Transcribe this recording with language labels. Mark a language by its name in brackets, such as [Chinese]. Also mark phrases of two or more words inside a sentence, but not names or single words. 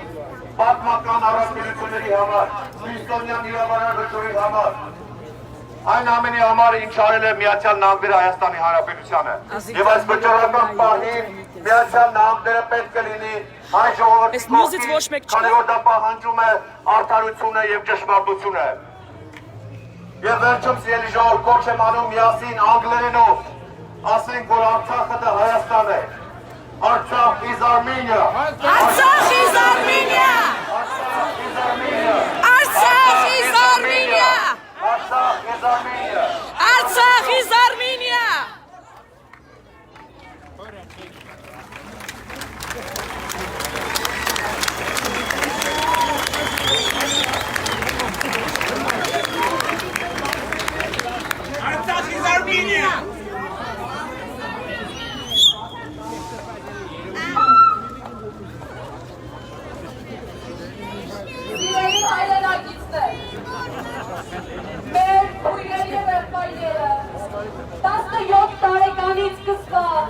[Armenian] պատմական առաքելությունների համար, Քրիստոնյան իրավարար վճռի համար, Այն ամենի համար ինչ արել է Միացյալ Նահանգները Հայաստանի Հանրապետությանը։ Եվ այս վճռական պահին Միացյալ Նահանգները պետք է լինի հայ ժողովրդի կողքին, քանի որ դա պահանջում է արդարությունը եւ ճշմարտությունը։ Եվ վերջում սիրելի ժողովուրդ, կոչ եմ անում միասին անգլերենով, ասենք, որ Արցախը դա Հայաստան է։ [English] Artsakh is Armenia. Artsakh is Armenia. Artsakh is Armenia. Artsakh is Armenia. Artsakh is Armenia. Artsakh is Armenia. Artsakh is Armenia. [Armenian] Մեր քույրերի եւ եղբայրները 17 տարեկանից սկսած